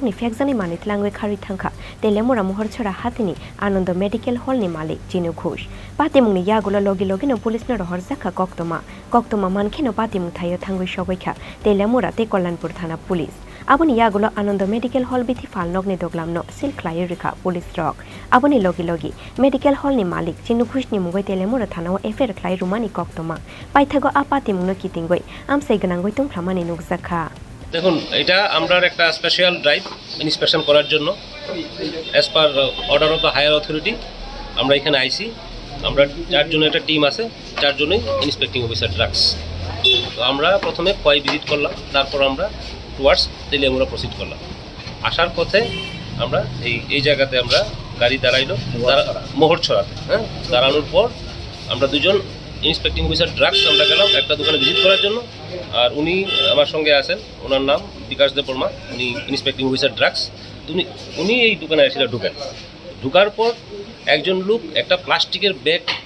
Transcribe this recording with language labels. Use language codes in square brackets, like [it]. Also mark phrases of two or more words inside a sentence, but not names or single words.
[trp] ni Phekjaknai mani Twlangwi Kharwi thangkha telemura mohor chora hatini Anondo Medical Hall ni Malik Chini patimungni yagulo logi no police no rohor zakha koktoma mankheno patimung thayo thangwi shogoikha telemura te Kollanpur thana police aboni yagulo Anondo Medical Hall bithi Falnok ni doglamno sil khlai rikha police rock aboni logi Medical Hall ni Malik Chini ni mungoi telemura thana wa affair khlai rumani koktoma paithago apatimungno kitingoi amsai ganangoi tungflamani nukjakha [bn] দেখুন এটা আমরার একটা [en] special drive inspection [bn] করার জন্য [en] as per order of the higher authority [bn] আমরা এখানে আইছি আমরা চারজনের একটা টিম আছে চারজনই [en] inspecting officer drugs [bn] তো আমরা প্রথমে খোয়াই ভিজিট করলাম তারপর আমরা টুয়ার্ডস তেলিয়ামুড়া প্রসিড করলাম আসার পথে আমরা এই জায়গাতে আমরা গাড়ি দাঁড়াইলো মোহর ছড়াতে হ্যাঁ দাঁড়ানোর পর আমরা দুজন [en] inspecting officer drugs [bn] আমরা গেলাম একটা দোকানে ভিজিট করার জন্য আর উনি আমার সঙ্গে আছেন ওনার নাম বিকাশ দেববর্মা উনি [en] inspecting officer drugs [bn] উনি এই দোকানে এসে ঢুকার পর একজন লোক একটা প্লাস্টিকের ব্যাগ